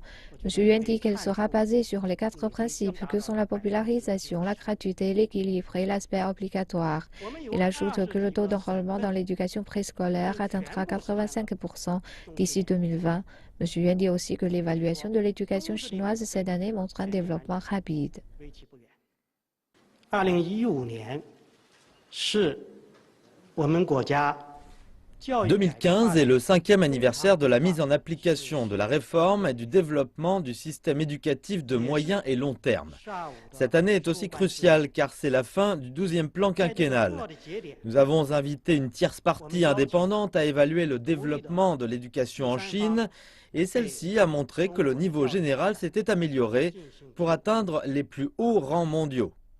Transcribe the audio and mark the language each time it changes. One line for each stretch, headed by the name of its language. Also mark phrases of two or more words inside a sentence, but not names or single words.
French: Monsieur Yuan dit qu'elle sera basée sur les 4 principes que sont la popularisation, la gratuité, l'équilibre et l'aspect obligatoire. Il ajoute que le taux d'enrôlement dans l'éducation préscolaire atteindra 85% d'ici 2020. Monsieur Yuan dit aussi que l'évaluation de l'éducation chinoise cette année montre un développement rapide.
Chinese: 2015 年是我们国家
French: 2015 est le 5e anniversaire de la mise en application de la réforme et du développement du système éducatif de moyen et long terme. Cette année est aussi cruciale car c'est la fin du 12e plan quinquennal. Nous avons invité une tierce partie indépendante à évaluer le développement de l'éducation en Chine et celle-ci a montré que le niveau général s'était amélioré pour atteindre les plus hauts rangs mondiaux.